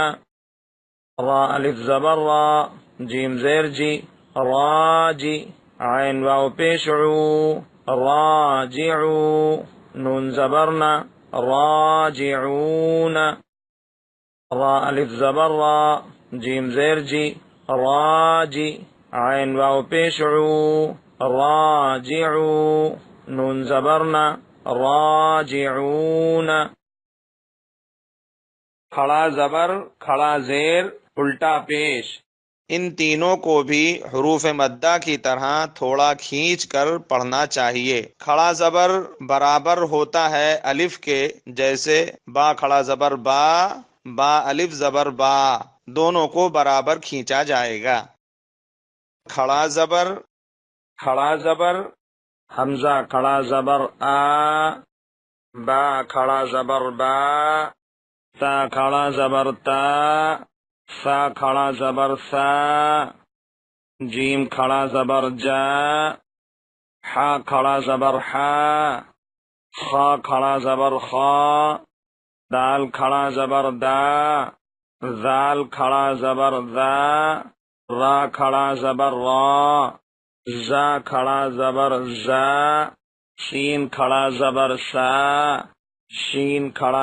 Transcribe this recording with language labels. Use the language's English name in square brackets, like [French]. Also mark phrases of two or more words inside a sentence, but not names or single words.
[Urdu] را الف زبر را، جیم زیر جی، راجی، عین واو پیش عو، راجعو، نون زبرنا، راجعون. را الف زبر را، جیم زیر جی، راجی، عین واو پیش عو، راجعو، نون زبرنا، راجعون. کھڑا زبر، کھڑا زیر، الٹا پیش. ان تینوں کو بھی حروف مدہ کی طرح تھوڑا کھینچ کر پڑھنا چاہیے۔ کھڑا زبر برابر ہوتا ہے الف کے، جیسے با کھڑا زبر با، با الف زبر با، دونوں کو برابر کھینچا جائے گا۔ کھڑا زبر، کھڑا زبر، حمزہ کھڑا زبر آ، با کھڑا زبر با، تا کھڑا زبر تا، سا کھڑا زبر سا، جیم کھڑا زبر جا، حا کھڑا زبر حا، خا کھڑا زبر خا، دال کھڑا زبر دا، ذال کھڑا زبر ذا، را کھڑا زبر را، زا کھڑا زبر زا، شین کھڑا زبر سا، شین کھڑا